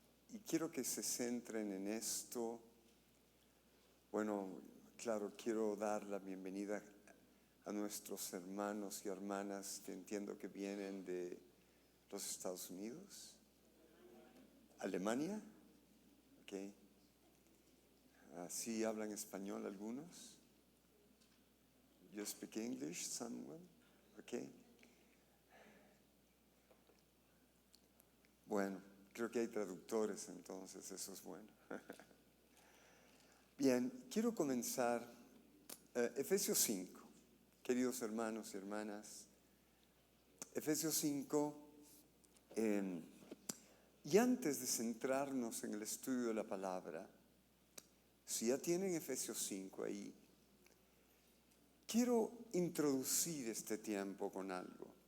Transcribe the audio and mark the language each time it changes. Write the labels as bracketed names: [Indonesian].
[Spanish] Y quiero que se centren en esto. Bueno, claro, quiero dar la bienvenida a nuestros hermanos y hermanas que entiendo que vienen de los Estados Unidos. ¿Alemania? Ok. ¿Sí hablan español algunos? [English] You speak English, someone? Okay. [Spanish] Bueno, creo que hay traductores, entonces eso es bueno. Bien, quiero comenzar Efesios 5, queridos hermanos y hermanas. Efesios 5, y antes de centrarnos en el estudio de la palabra, si ya tienen Efesios 5 ahí, quiero introducir este tiempo con algo.